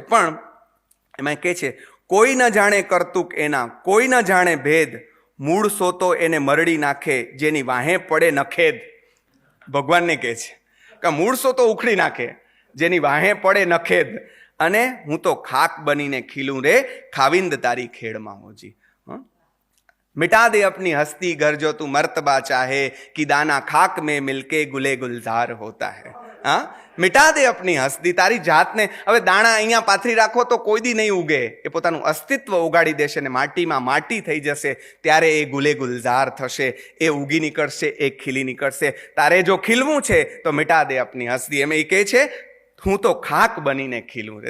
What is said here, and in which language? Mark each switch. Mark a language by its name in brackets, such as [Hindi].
[Gujarati] પણ એમાં કહે છે કોઈ ન જાણે કરતુક એના, કોઈ ન જાણે ભેદ, મૂળ સોતો એને મરડી નાખે, જેની વાહે પડે નખેદ. ભગવાનને કહે છે કે મૂળ સોતો ઉખડી નાખે, જેની વાહે પડે નખેદ, અને હું તો ખાક બનીને ખીલું રે, ખાવિંદ તારી ખેડમાં હોજી. [Hindi] मिटा दे अपनी हस्ती घर जो तू मर्तबा चाहे, कि दाना खाक में मिलके गुले गुलजार होता है. [Gujarati] હા, [Hindi] મિટા દે अपनी હસ્તી, [Gujarati] તારી જાતને. હવે દાણા અહીંયા પાથરી રાખો તો કોઈ દી નહીં ઉગે, એ પોતાનું અસ્તિત્વ ઉગાડી દેશે ને માટીમાં માટી થઈ જશે. ત્યારે એ ગુલે ગુલઝાર થશે, એ ઉગી નીકળશે, એ ખીલી નીકળશે. તારે જો ખીલવું છે તો [Hindi] મિટા દે अपनी હસ્તી. [Gujarati] એમ એ કહે છે હું તો ખાક બનીને ખીલું રે.